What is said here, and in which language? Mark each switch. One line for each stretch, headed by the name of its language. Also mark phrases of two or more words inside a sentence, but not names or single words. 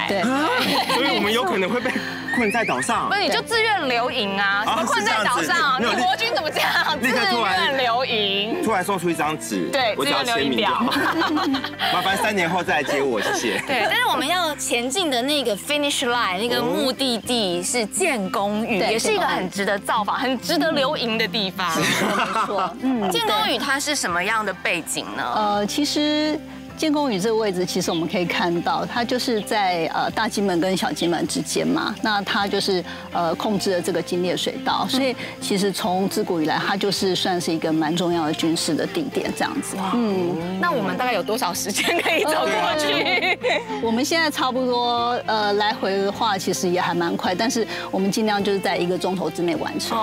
Chinese: 對，所以我們有可能會被困在島上。不是，你就自願留營啊！什麼困在島上？你國軍怎麼這樣？自願留營。突然送出一張紙，對，自願留營表。麻煩3年後再來接我，謝謝。對，但是我們要前進的那個
English: finish line
Chinese: 那個目的地是建功嶼，也是一個很值得造訪、很值得留營的地方。沒錯，建功嶼它是什麼樣的背景呢？其實。建功嶼這個位置，其實我們可以看到，它就是在大金門跟小金門之間嘛。那它就是控制了這個金烈水道，所以其實從自古以來，它就是算是一個蠻重要的軍事的地點這樣子。那我們大概有多少時間可以走過去？我們現在差不多來回的話，其實也還蠻快，但是我們盡量就是在1個鐘頭之內完成。